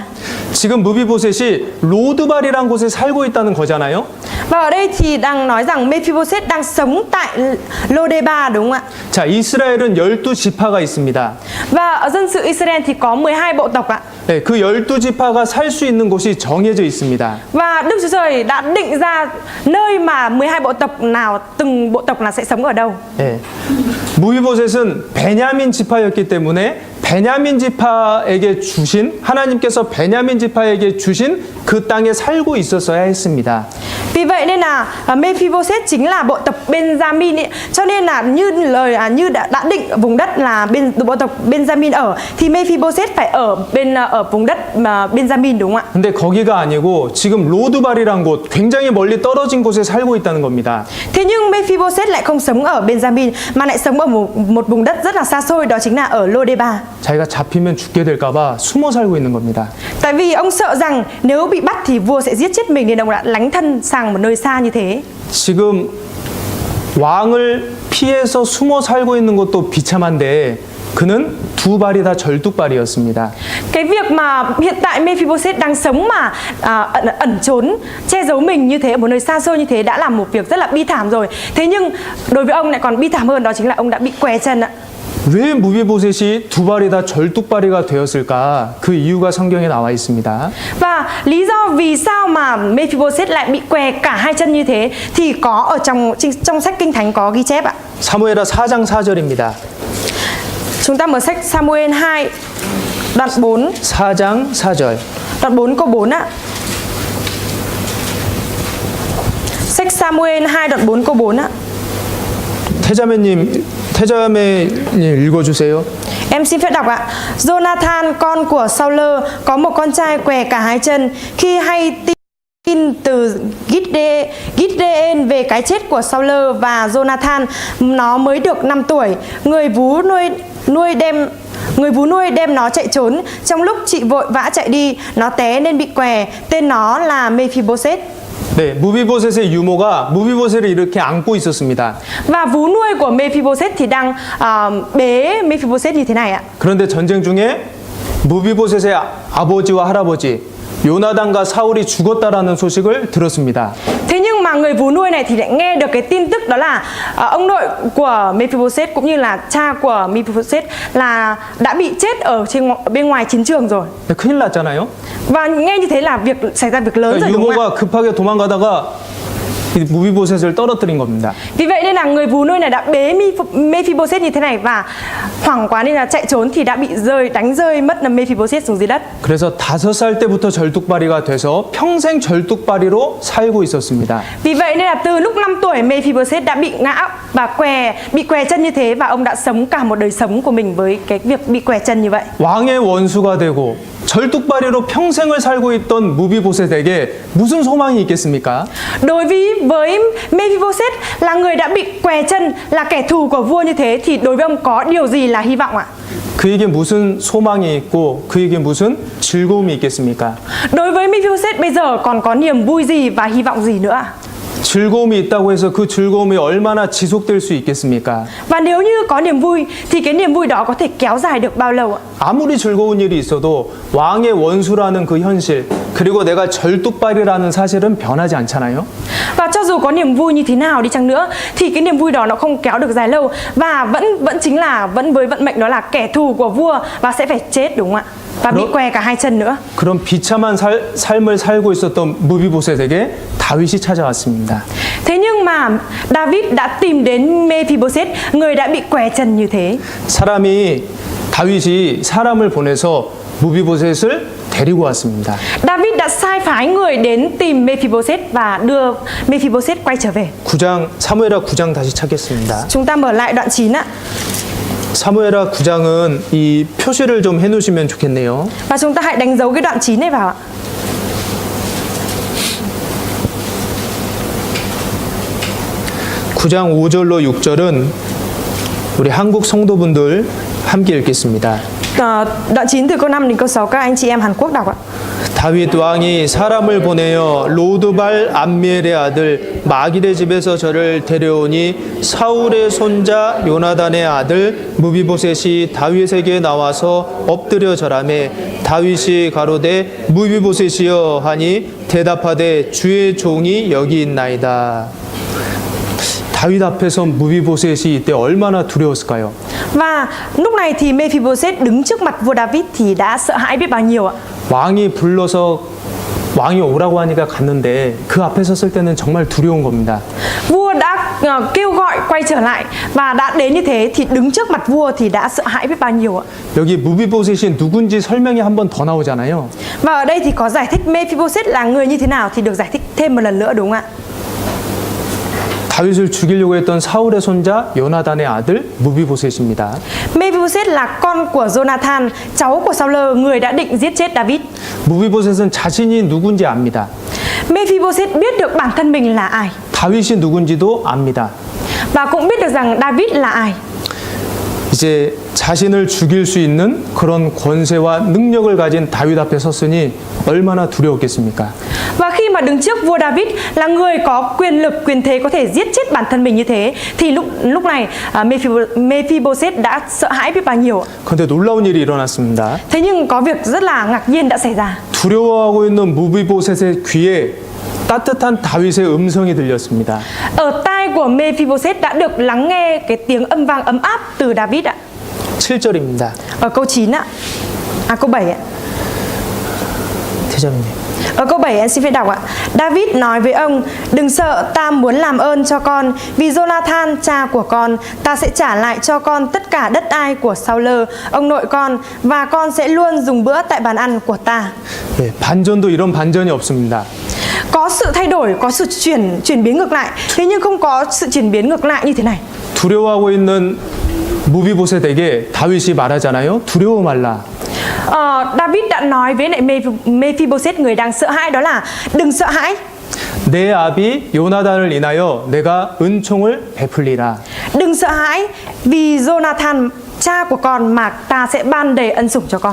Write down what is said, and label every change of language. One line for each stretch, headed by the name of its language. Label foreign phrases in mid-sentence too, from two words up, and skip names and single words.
Korean: 지금 무비보셋이 로드발이란 곳에 살고 있다는 거잖아요.
Vietnamese: Và ở đây thì đang nói rằng Mephibosheth đang sống tại Lô-đê-ba đúng không ạ?
Korean: 자, 이스라엘은 12지파가 있습니다.
Vietnamese: Và ở dân sự Israel thì có 12 bộ tộc ạ.
Korean: 네, 그 12지파가 살 수 있는 곳이 정해져 있습니다.
Vietnamese: Và Đức Chúa Trời đã định ra nơi mà 12 bộ tộc nào, từng bộ tộc là sẽ sống ở đâu.
Korean: 네. 무비보셋은 베냐민 지파였기 때문에 베냐민 지파에게 주신 하나님께서 베냐민 지파에게 주신 그 땅에 살고 있었어야 했습니다.
Vietnamese: Vì vậy nên là Mephibosheth chính là bộ tộc Benjamin ấy. Cho nên là như đã định vùng đất là bộ tộc Benjamin ở thì Mephibosheth phải ở vùng đất Benjamin đúng không ạ?
Korean: 근데 거기가 아니고 지금 로드발이란 곳 굉장히 멀리 떨어진 곳에 살고 있다는 겁니다.
Vietnamese: Thế nhưng Mephibosheth lại không sống ở Benjamin mà lại sống ở một vùng đất rất là xa xôi, đó chính là ở Lô-đê-ba.
Korean: 자기가 잡히면 죽게 될까봐 숨어 살고 있는 겁니다.
Vietnamese: Tại vì ông sợ rằng nếu bị bắt thì vua sẽ giết chết mình nên ông đã lánh thân sang một nơi xa như thế.
Korean: 지금 왕을 피해서 숨어 살고 있는 것도 비참한데 그는 두 발이 다 절뚝발이었습니다.
Vietnamese: Cái việc mà hiện tại Mephibosheth đang sống mà ẩn trốn, che giấu mình như thế ở một nơi xa xôi như thế đã là một việc rất là bi thảm rồi. Thế nhưng đối với ông lại còn bi thảm hơn, đó chính là ông đã bị què chân ạ.
Korean: 왜 무비보셋이 두 발이 다 절뚝발이가 되었을까? 그 이유가 성경에 나와 있습니다.
Vietnamese: Và lý do vì sao mà Mephibosheth lại bị què cả hai chân như thế thì có ở trong sách Kinh Thánh có ghi chép ạ.
Korean: 사무엘하 4장 4절입니다.
Vietnamese: Chúng ta mở sách Samuel 2 đoạn 4.
Korean: 4장 4절.
Vietnamese: Đoạn 4 câu 4 ạ. Sách Samuel 2 đoạn 4 câu 4 ạ.
Korean: 태자매님 읽어주세요.
Vietnamese: Em xin phép đọc ạ. Jonathan con của Saul có một con trai què cả hai chân. Khi hay tin từ Gideon về cái chết của Saul và Jonathan, nó mới được 5 tuổi. Người vú nuôi đem nó chạy trốn. Trong lúc chị vội vã chạy đi, nó té nên bị què. Tên nó là Mephibosheth.
Korean: 네, 무비보셋의 유모가 무비보셋을 이렇게 안고 있었습니다.
Vietnamese: Và vú nuôi của Mephibosheth thì đang bế Mephibosheth như thế này ạ.
Korean: 그런데 전쟁 중에 무비보셋의 아버지와 할아버지 요나단과 사울이 죽었다라는 소식을 들었습니다.
Vietnamese: Thế nhưng mà người vú nuôi này thì lại nghe được cái tin tức đó là ông nội của Mephibosheth cũng như là cha của Mephibosheth là đã bị chết ở bên ngoài chiến trường rồi.
Korean: 네, 큰일 났잖아요.
Vietnamese: Và nghe như thế là xảy ra việc lớn rồi đúng không ạ?
Korean: 유모가 급하게 도망가다가 무비보셋을 떨어뜨린 겁니다.
Vietnamese: Vì vậy nên là người vú nuôi này đã bế Mephibosheth như thế này và hoảng quá nên là chạy trốn thì đã bị đánh rơi mất là Mephibosheth xuống dưới đất.
Korean: 그래서 5살 때부터 절뚝발이가 돼서 평생 절뚝발이로 살고 있었습니다.
Vietnamese: Vì vậy nên là từ lúc 5 tuổi Mephibosheth đã bị ngã và bị què chân như thế và ông đã sống cả một đời sống của mình với cái việc bị què chân như vậy.
Korean: 왕의 원수가 되고 절뚝발이로 평생을 살고 있던 무비보셋에게 무슨 소망이 있겠습니까?
Vietnamese: Đối với Mephibosheth là người đã bị què chân, là kẻ thù của vua như thế thì đối với ông có điều gì là hy vọng ạ?
Korean: 그에게 무슨 소망이 있고 그에게 무슨 즐거움이 있겠습니까?
Vietnamese: Đối với Mephibosheth bây giờ còn có niềm vui gì và hy vọng gì nữa ạ?
Korean: 즐거움이 있다고 해서 그 즐거움이 얼마나 지속될 수 있겠습니까?
Vietnamese: Và nếu như có niềm vui thì cái niềm vui đó có thể kéo dài được bao lâu ạ?
Korean: 아무리 즐거운 일이 있어도 왕의 원수라는 그 현실, 그리고 내가 절뚝발이라는 사실은 변하지 않잖아요.
Vietnamese: Và cho dù có niềm vui như thế nào đi chăng nữa thì cái niềm vui đó nó không kéo được dài lâu, và vẫn chính là vẫn với vận mệnh đó là kẻ thù của vua và sẽ phải chết, đúng không ạ? Và bị què cả hai chân nữa.
Korean: 그런 비참한 삶을 살고 있었던 무비보셋에게 다윗이 찾아왔습니다.
Vietnamese: Thế nhưng mà David đã tìm đến Mephibosheth, người đã bị què chân như thế.
Korean: 다윗이 사람을 보내서 무비보셋을 데리고 왔습니다.
Vietnamese: David đã sai phái người đến tìm Mephibosheth và đưa Mephibosheth quay trở về.
Korean: 사무엘하 9장 다시 찾겠습니다.
Vietnamese: Chúng ta mở lại đoạn 9 ạ.
Korean: 사무엘하 9장은 이 표시를 좀 해놓으시면 좋겠네요.
Vietnamese: Và chúng ta hãy đánh dấu cái đoạn 9 này vào ạ.
Korean: (9장 5절로 6절은) 우리 한국 성도분들 함께 읽겠습니다.
Vietnamese: Đoạn 9 từ câu 5 đến câu 6 các anh chị em Hàn Quốc đọc ạ.
Korean: 다윗 왕이 사람을 보내어 로드발 암미엘의 아들 마길의 집에서 저를 데려오니 사울의 손자 요나단의 아들 무비보셋이 다윗에게 나와서 엎드려 절하매 다윗이 가로되 무비보셋이여 하니 대답하되 주의 종이 여기 있나이다. 다윗 앞에서 무비보셋이 이때 얼마나 두려웠을까요?
Vietnamese: Và lúc này thì Mephibosheth đứng trước mặt vua David thì đã sợ hãi biết bao nhiêu ạ.
Korean: 왕이 오라고 하니까 갔는데 그 앞에 섰을 때는 정말 두려운 겁니다.
Vietnamese: Vua đã kêu gọi quay trở lại và đã đến như thế thì đứng trước mặt vua thì đã sợ hãi biết bao nhiêu ạ.
Korean: 여기 무비보셋이 누군지 설명이 한 번 더 나오잖아요.
Vietnamese: Và ở đây thì có giải thích Mephibosheth là người như thế nào thì được giải thích thêm một lần nữa, đúng không ạ?
Korean: 다윗을 죽이려고 했던 사울의 손자 요나단의 아들 무비보셋입니다.
Vietnamese: Mephibosheth là con của Jonathan, cháu của Saul, người đã định giết chết David.
Korean: 무비보셋은 자신이 누군지 압니다.
Vietnamese: Mephibosheth biết được bản thân mình là ai
Korean: 다윗이 누군지도 압니다.
Vietnamese: và cũng biết được rằng David là ai.
Korean: 이제 자신을 죽일 수 있는 그런 권세와 능력을 가진 다윗 앞에 섰으니 얼마나 두려웠겠습니까?
Vietnamese: Và khi mà đứng trước vua David là người có quyền lực, quyền thế có thể giết chết bản thân mình như thế thì lúc này Mephibosheth đã sợ hãi biết bao nhiêu.
Korean: 그런데 놀라운 일이 일어났습니다.
Vietnamese: Thế nhưng có việc rất là ngạc nhiên đã xảy ra.
Korean: 두려워하고 있는 무비보셋의 귀에 따뜻한 다윗의 음성이 들렸습니다.
Vietnamese: Ở tai của Mephibosheth đã được lắng nghe cái tiếng âm vang ấm áp từ David ạ.
Korean: 7절입니다.
Vietnamese: Ở câu 9 ạ. Câu 7 ạ.
Korean: 대장님.
Vietnamese: Ở câu 7 anh xin phép đọc ạ. David nói với ông: đừng sợ, ta muốn làm ơn cho con. Vì Jonathan cha của con, ta sẽ trả lại cho con tất cả đất đai của Saul ông nội con, và con sẽ luôn dùng bữa tại bàn ăn của ta.
Korean: 네, 반전도 이런 반전이 없습니다.
Vietnamese: Có sự thay đổi, có sự chuyển biến ngược lại. Thế nhưng không có sự chuyển biến ngược lại như thế này.
Korean: 두려워하고 있는 무비보셋에게 다윗이 말하잖아요. 두려워 말라.
Vietnamese: David đã nói với lại Mephibosheth, người đang sợ hãi, đó là đừng sợ hãi.
Korean: 내 아비 요나단을 인하여 내가 은총을 베풀리라.
Vietnamese: Đừng sợ hãi, vì Jonathan cha của con mà ta sẽ ban đầy ân sủng cho con.